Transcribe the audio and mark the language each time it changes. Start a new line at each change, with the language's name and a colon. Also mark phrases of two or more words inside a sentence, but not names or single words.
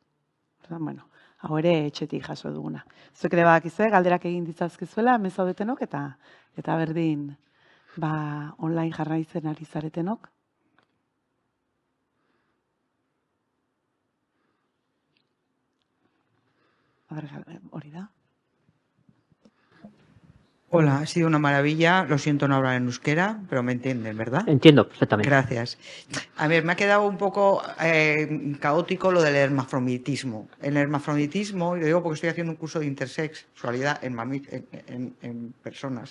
Basque: Hau ere etxetik jaso duguna. Zuek ere badakizu, galderak egin ditzazkizuela, hemen zaudetenok, eta berdin online jarraitzen ari zaretenok. Hori da.
Spanish: Hola, ha sido una maravilla. Lo siento no hablar en euskera, pero me entienden, ¿verdad? Entiendo perfectamente. Gracias. A ver, me ha quedado un poco caótico lo del hermafroditismo. El hermafroditismo, y lo digo porque estoy haciendo un curso de intersexualidad en personas.